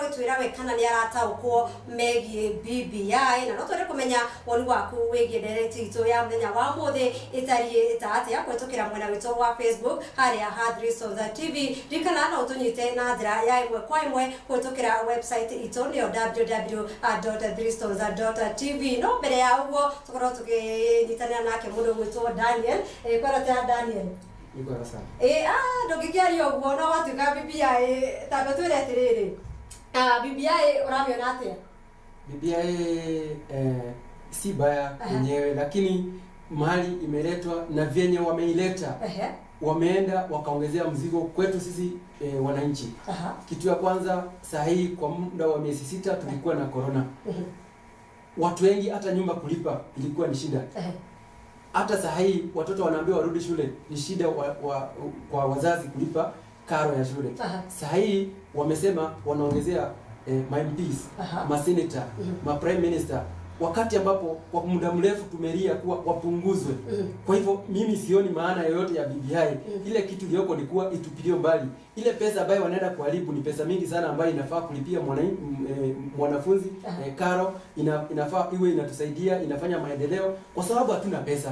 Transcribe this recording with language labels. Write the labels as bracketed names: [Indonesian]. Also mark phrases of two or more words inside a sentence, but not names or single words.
[Kikuyu] agĩtwĩra we kana nĩ arataũkwo megiĩ BBI na no twende kũmenya woni waku wĩgiĩ ndereti itũ ya mũthenya wa ũmũthĩ ĩtariĩ ta atĩa kũhĩtũkĩra mwena witũ wa Facebook harĩa ha TV ririkana no ũtũnyite na njĩra ya ĩmwe kwa ĩmwe kũhĩtũkĩra website itũ nĩyo www.threestones.tv no mbere ya ũguo tũkorwo tũkĩnyitanĩra nake mũndũ gwĩtwo Daniel kwĩrotera Daniel [Swahili] Niko sana. [Kikuyu] Ndũngĩkĩaria ũguo no watuĩka BBI tambe twĩre atĩrĩrĩ BBI ũramĩona atĩa? [Swahili] BBI si baya yenyewe lakini mahali imeletwa na vyenye wameileta wameenda wakaongezea mzigo kwetu sisi wananchi. Kitu ya kwanza sahihi kwa muda wa miezi 6 tulikuwa na corona. Watu wengi hata nyumba kulipa ilikuwa ni shida. Hata sahihi watoto wanaambiwa warudi shule ni shida kwa wazazi kulipa karo ya shule. Sahihi wamesema wanaongezea ma MPs, ma senator, ma [English] prime minister [Swahili] wakati ambapo kwa muda mrefu tumelia kuwa wapunguzwe. Kwa hivyo mimi sioni maana yoyote ya BBI. Ile kitu iliyoko ni kuwa itupiliwe mbali. Ile pesa ambayo wanaenda kuharibu ni pesa mingi sana ambayo inafaa kulipia mwanafunzi karo, inafaa iwe inatusaidia, inafanya maendeleo kwa sababu hatuna pesa.